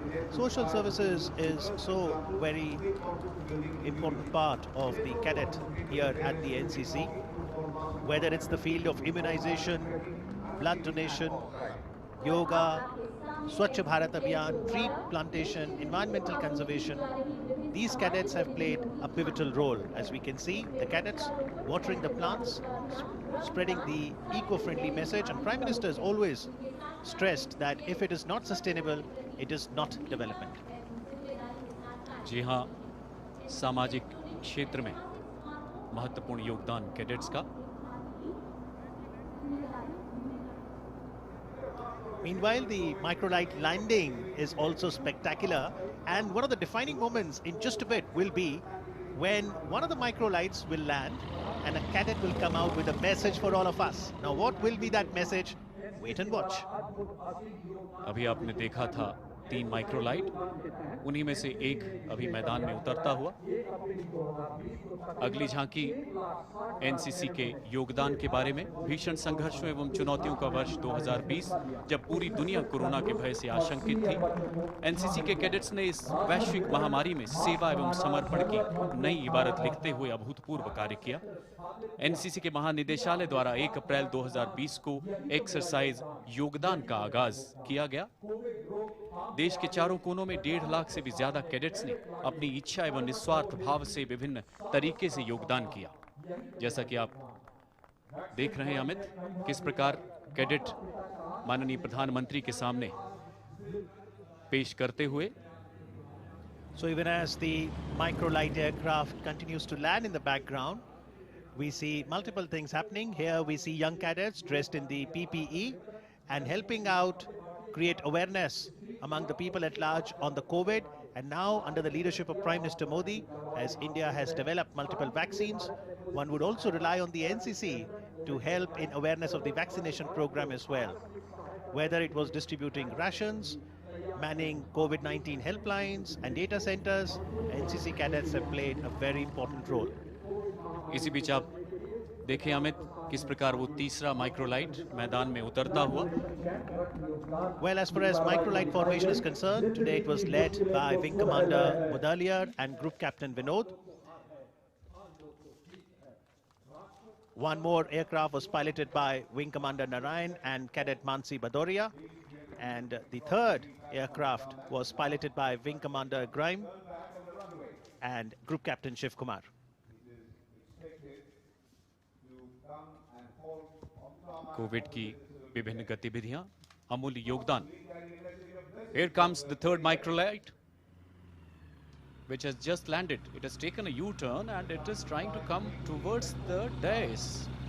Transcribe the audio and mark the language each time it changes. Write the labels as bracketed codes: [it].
[en] Social services is so very important part of the cadet here at the NCC, whether it's the field of immunization, blood donation, yoga, Swachh Bharat Abhiyan, tree plantation, environmental conservation. These cadets have played a pivotal role. As we can see, the cadets watering the plants, spreading the eco-friendly message, and Prime Minister has always stressed that if it is not sustainable, it is not development. [hi] जी हाँ, सामाजिक क्षेत्र में महत्वपूर्ण योगदान cadets का। [en] Meanwhile, the microlight landing is also spectacular, and one of the defining moments in just a bit will be when one of the microlights will land and a cadet will come out with a message for all of us. Now, what will be that message? Wait and watch. [hi] अभी आपने देखा था 3 microlight, उन्हीं में से एक अभी मैदान में उतरता हुआ। अगली झांकी एनसीसी के योगदान के बारे में। भीषण संघर्षों एवं चुनौतियों का वर्ष 2020, जब पूरी दुनिया कोरोना के भय से आशंकित थी, एनसीसी के कैडेट्स ने इस वैश्विक महामारी में सेवा एवं समर्पण की नई इबारत लिखते हुए अभूतपूर्व कार्य किया। एनसीसी के महानिदेशालय द्वारा 1 अप्रैल 2020 को एक्सरसाइज योगदान का आगाज किया गया। देश के चारों कोनों में 1.5 लाख से भी ज्यादा कैडेट्स ने अपनी इच्छा एवं निस्वार्थ भाव से विभिन्न तरीके से योगदान किया। जैसा कि आप देख रहे हैं अमित, किस प्रकार कैडेट माननीय प्रधानमंत्री के सामने पेश करते हुए। [en] So even as the microlight aircraft continues to land in the background, we see multiple things happening. Here we see young cadets dressed in the PPE and helping out create awareness among the people at large on the COVID. And now, under the leadership of Prime Minister Modi, as India has developed multiple vaccines, one would also rely on the NCC to help in awareness of the vaccination program as well. Whether it was distributing rations, manning COVID-19 helplines and data centers, NCC cadets have played a very important role. [hi] इसी बीच आप देखें अमित, किस प्रकार वो तीसरा microlight मैदान में उतरता हुआ। [en] Well, as far as microlight formation is concerned, today it was led by Wing Commander Mudaliar and Group Captain Vinod. One more aircraft was piloted by Wing Commander Narayan and Cadet Mansi Bhadoria. And the third aircraft was piloted by Wing Commander Grime and Group Captain Shiv Kumar. [hi] Covid की विभिन्न गतिविधियां, अमूल्य योगदान। [en] Here comes the third microlight, which has just landed. It has taken a U-turn and it is trying to come towards the dais.